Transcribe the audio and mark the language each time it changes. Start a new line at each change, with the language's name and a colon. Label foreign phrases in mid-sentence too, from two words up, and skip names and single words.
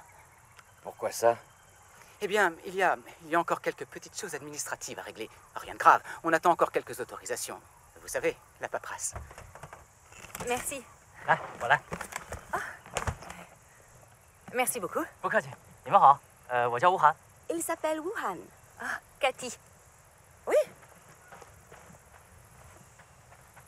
French: Pourquoi ça? Eh bien, il y a encore quelques petites choses administratives à régler. Rien de grave. On attend encore quelques autorisations. Vous savez, la paperasse. Merci. Ah, voilà， Merci beaucoup.
Chinese: 不客气。你们好，我叫吴涵。
French: Il s'appelle Wuhan. Ah, Cathy. Oui.